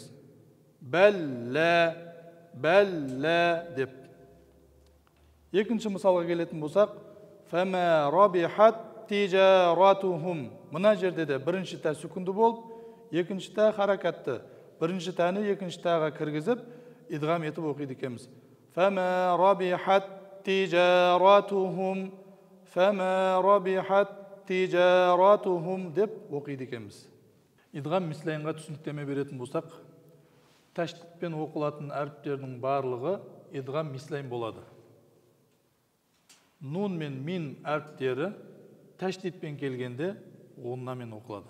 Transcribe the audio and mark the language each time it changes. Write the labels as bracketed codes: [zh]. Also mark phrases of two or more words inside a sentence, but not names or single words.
[kk] Бәллә деп. Екінші мысалға келетін болсақ, [ar] فما ربحت تجارتهم. [kk] Мына жерде де бірінші тә сүкунды болып, екінші тә харакатты. Бірінші тәні екінші тәға кіргізіп, идғам етіп оқиды екенбіз. [ar] فما ربحت تجارتهم فما ربحت تجارتهم [kk] деп оқиды екенбіз. Идғам мислейнға түсініктеме беретін болсақ, тәштитпен оқылатын әріптердің барлығы идғам мислейн болады. Нун мен мин әріптері тәштитпен келгенде ғуннамен оқылады.